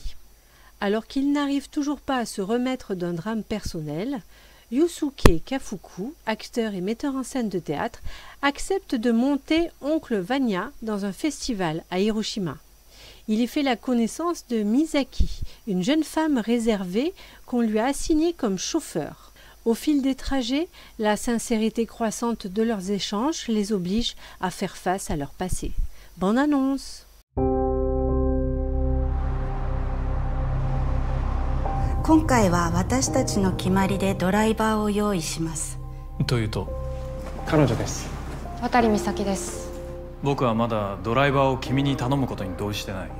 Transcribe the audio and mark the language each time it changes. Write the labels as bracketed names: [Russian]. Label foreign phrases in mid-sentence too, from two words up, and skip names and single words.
[French] Alors qu'il n'arrive toujours pas à se remettre d'un drame personnel, Yusuke Kafuku, acteur et metteur en scène de théâtre, accepte de monter Oncle Vanya dans un festival à Hiroshima. Il y fait la connaissance de Misaki, une jeune femme réservée qu'on lui a assignée comme chauffeur. Au fil des trajets, la sincérité croissante de leurs échanges les oblige à faire face à leur passé. Bonne annonce! [Japanese] 今回は私たちの決まりでドライバーを用意します。というと、彼女です。渡美咲です。僕はまだドライバーを君に頼むことに同意してない。